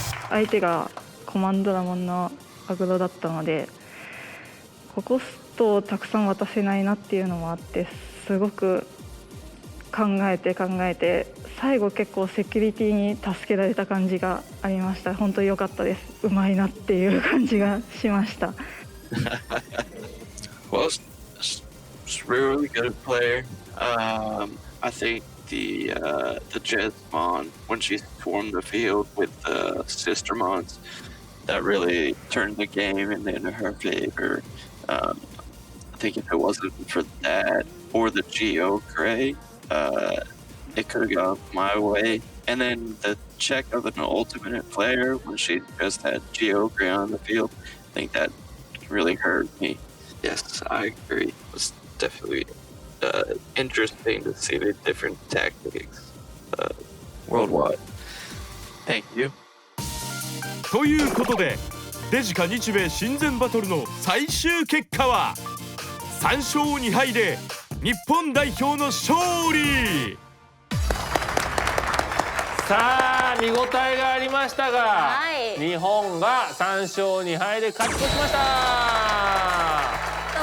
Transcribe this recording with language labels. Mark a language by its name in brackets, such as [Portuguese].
[Japanese] 相手がコマンドラモンのアグロだったので、コストをたくさん渡せないなっていうのもあって、すごく考えて最後結構セキュリティに助けられた感じがありました。本当に良かったです。うまいなっていう感じがしました。 [English] Well, it's really good player. I think the Jesmon, when she swarmed the field with the Sistermons, that really turned the game in her favor. I think if it wasn't for that or the Geo Gray, it could have gone my way. And then the check of an ultimate player when she just had Geo Gray on the field, I think that really hurt me. Yes, I agree. It was definitely interesting to see the different tactics worldwide. Thank you. [Japanese] ということでデジカ日米親善バトルの最終結果は3勝2敗で日本代表の勝利。さあ見応えがありましたが、日本が3勝2敗で勝ち越しました。